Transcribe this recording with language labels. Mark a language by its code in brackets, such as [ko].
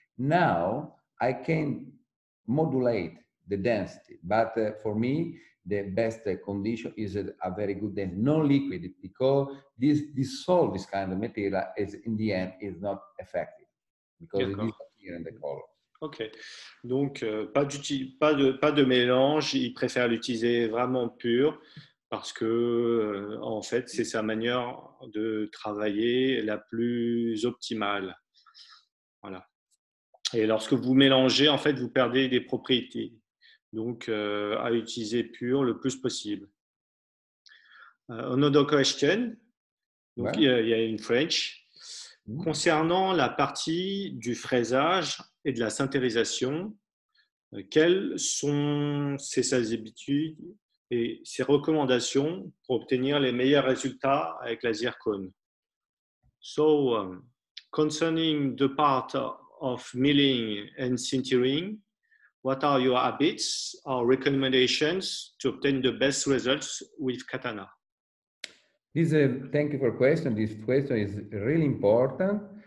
[en] Now I can modulate the density, but for me the best condition is a very good density, no liquid, because dissolve this kind of material is in the end is not effective because it disappears in the color. [fr] Ok, donc pas de mélange, il préfère l'utiliser vraiment pur parce que en fait c'est sa manière de travailler la plus optimale. Voilà. Et lorsque vous mélangez, en fait, vous perdez des propriétés. Donc, à utiliser pur le plus possible. [en] Another question. [fr] Donc, il y a une French. Concernant la partie du fraisage et de la sintérisation, quelles sont ses habitudes et ses recommandations pour obtenir les meilleurs résultats avec la zircone? [en] So, concerning the part of milling and sintering, what are your habits or recommendations to obtain the best results with katana? Thank you for the question. This question is really important.